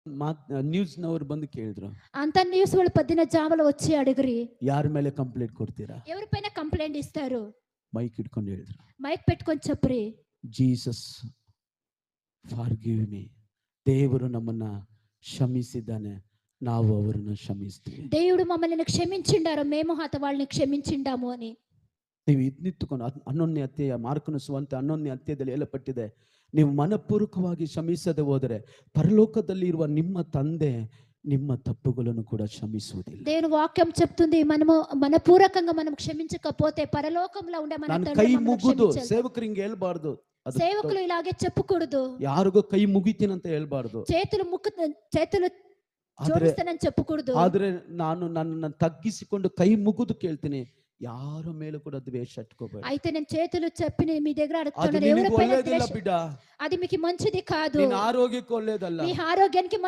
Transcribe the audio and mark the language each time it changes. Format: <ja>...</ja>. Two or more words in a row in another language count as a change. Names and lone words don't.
<kn>ನ್ಯೂಸ್ನವ್ರು ಬಂದು ಕೇಳಿದ್ರು,</kn> <te>అంత న్యూస్ వాళ్ళు పొద్దున జామలో వచ్చి అడిగిరి</te> <kn>ಯಾರ ಮೇಲೆ ಕಂಪ್ಲೇಂಟ್ ಕೊಡ್ತೀರಾ?</kn> <te>ఎవరిపైన కంప్లైంట్ ఇస్తారు?</te> <kn>ಮೈಕ್ ಇಟ್ಕೊಂಡು ಹೇಳಿದ್ರು,</kn> <te>మైక్ పెట్టుకొని చెప్పరి</te> <en>Jesus forgive me.</en> <kn>ದೇವರು ನಮ್ಮನ್ನ ಕ್ಷಮಿಸಿದ್ದಾನೆ, ನಾವು ಅವರನ್ನು ಕ್ಷಮಿಸ್ತೀವಿ.</kn> <te>దేవుడు మమ్మల్ని క్షమించిండారు, మేము వాళ్ళని క్షమించిండాము అని.</te> <kn>ನೀವು ನಿಂತುಕೊಂಡು 11ನೇ ಅಧ್ಯಾಯ, ಮಾರ್ಕನ ಸುವಾರ್ತೆ 11ನೇ ಅಧ್ಯಾಯದಲ್ಲಿ ಹೇಳಲ್ಪಟ್ಟಿದೆ, ನೀವು ಮನಪೂರ್ವಕವಾಗಿ ಕ್ಷಮಿಸದೆ ಹೋದರೆ ಪರಲೋಕದಲ್ಲಿ ಇರುವ ನಿಮ್ಮ ತಂದೆ ನಿಮ್ಮ ತಪ್ಪುಗಳನ್ನು ಕೂಡ ಕ್ಷಮಿಸುವುದಿಲ್ಲ.</kn> <te>దేవుని వాక్యం చెప్తుంది, మనము మనపూర్వకంగా మనం క్షమించకపోతే పరలోకంలో ఉండే మన</te> <kn>ನಾನು</kn> <te>తండ్రి</te> <kn>ಕೈ</kn> <te>మనల్ని</te> <kn>ಮುಗಿದು</kn> <te>క్షమించరు.</te> <kn>ಸೇವಕರು ಹಿಂಗೆ ಹೇಳ್ಬಾರ್ದು,</kn> <te>సేవకులు ఇలాగే చెప్పకూడదు.</te> <kn>ಯಾರಿಗೋ ಕೈ ಮುಗಿತೀನಂತ ಹೇಳ್ಬಾರ್ದು.</kn> <te>చేతులు జోడిస్తానని చెప్పకూడదు.</te> <kn>ಆದ್ರೆ ನಾನು ನನ್ನನ್ನು ತಗ್ಗಿಸಿಕೊಂಡು ಕೈ ಮುಗಿದು ಕೇಳ್ತೀನಿ, ಯಾರ ಮೇಲೂ ಕೂಡ ದ್ವೇಷ ಇಟ್ಕೋಬೇಡ.</kn> <te>అయితే నేను చేతులు చెప్పి మీ దగ్గర</te> <kn>ಅದು</kn> <te>అడుగుతున్నాను,</te> <kn>ನಿನಗೆ</kn> <te>ఎవరిపైన</te> <kn>ಒಳ್ಳೇದಿಲ್ಲ</kn> <te>ద్వేషం,</te> <kn>ಬಿಡ,</kn> <te>అది మీకు మంచిది కాదు,</te> <kn>ನಿನ್ನ ಆರೋಗ್ಯಕ್ಕೆ ಒಳ್ಳೇದಲ್ಲ.</kn> <te>మీ ఆరోగ్యానికి</te>